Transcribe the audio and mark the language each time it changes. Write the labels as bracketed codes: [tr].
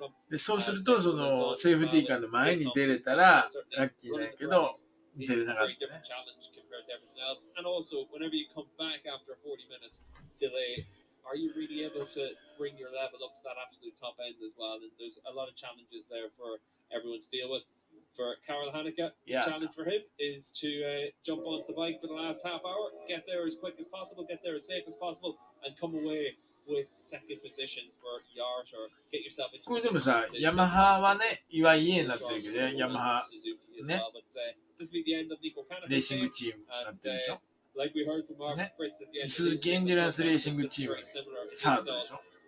[ja] で、そうすると、そのセーフティーカーの前に出れたらラッキーだけど、出れなかったね。 [en] Are you really able to bring your level up to that absolute top end as well? And there's a lot of challenges there for everyone to deal with. For Karel Hanneke, the challenge for him is to jump onto the bike for the last half hour, get there as quick as possible, get there as safe as possible, and come away with second position for Yart or get yourself into. [ja] これでもさ、ヤマハはね、岩井家になってるけど、ヤマハね、レーシングチームになってるでしょ。ね、鈴木エンデュランスレーシングチームサードでしょ。